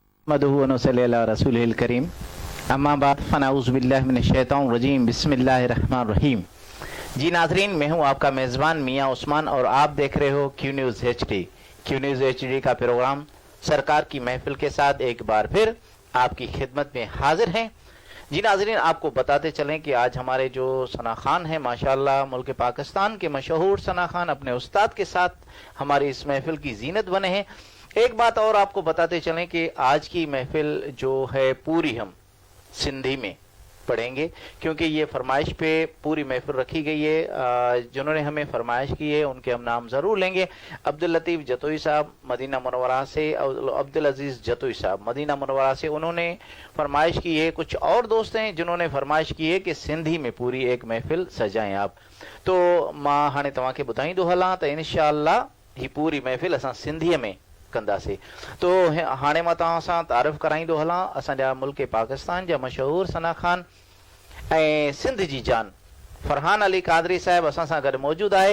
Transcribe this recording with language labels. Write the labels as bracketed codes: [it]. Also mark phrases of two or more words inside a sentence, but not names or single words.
[ar] مدحه ونصلي على رسوله الكريم أما بعد فأعوذ بالله من الشيطان الرجيم بسم الله الرحمن الرحيم. [ur] جی ناظرین، میں ہوں آپ کا میزبان میاں عثمان اور آپ دیکھ رہے ہو क्यू न्यूज़ HD। क्यू न्यूज़ HD کا پروگرام سرکار کی محفل کے ساتھ ایک بار پھر آپ کی خدمت میں حاضر ہیں. جی ناظرین، آپ کو بتاتے چلیں کہ آج ہمارے جو ثنا خوان ہیں ماشاءاللہ ملک پاکستان کے مشہور ثنا خوان اپنے استاد کے ساتھ ہماری اس محفل کی زینت بنے ہیں. ایک بات اور آپ کو بتاتے چلیں کہ آج کی محفل جو ہے پوری ہم سندھی میں پڑھیں گے، کیونکہ یہ فرمائش پے پوری محفل رکھی گئی ہے. جنہوں نے ہمیں فرمائش کی ہے ان کے ہم نام ضرور لیں گے۔ عبداللطیف جتوئی صاحب مدینہ منورہ سے، عبدالعزیز جتوئی صاحب مدینہ منورہ سے، انہوں نے فرمائش کی ہے. کچھ اور دوست ہیں جنہوں نے فرمائش کی ہے کہ سندھی میں پوری ایک محفل سجائیں آپ. [sd] तो मां हाणे तव्हांखे ॿुधाईंदो हलां त इंशाअल्लाह ही पूरी महफिल असां सिंधीअ में कंदासीं। तो हाणे मां तव्हां सां तारीफ़ कराईंदो हलां असांजा मुल्क पाकिस्तान जा मशहूर सना खान ऐं सिंध जी जान फरहान अली कादरी साहिब असां सां गॾु मौजूदु आहे।